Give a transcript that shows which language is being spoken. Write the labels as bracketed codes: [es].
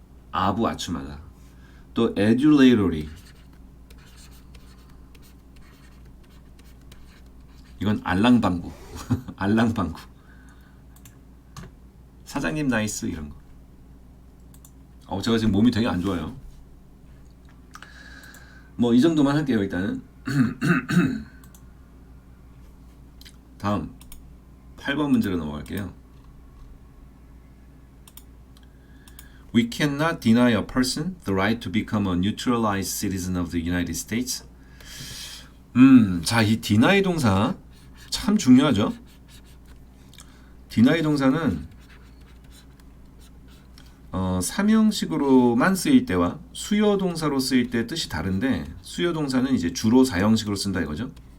[ko] 아부 아첨하다. 또 adulatory 이건 알랑방구 알랑방구 사장님 나이스 이런 거. 제가 지금 몸이 되게 안 좋아요. 뭐 이 정도만 할게요. 일단은 다음 8번 문제로 넘어갈게요. [en] We cannot deny a person the right to become a naturalized citizen of the United States. [ko] 자, 이 deny 동사 참 중요하죠. deny 동사는 삼형식으로만 쓰일 때와 수요 동사로 쓰일 때 뜻이 다른데 수요 동사는 이제 주로 사형식으로 쓴다 이거죠.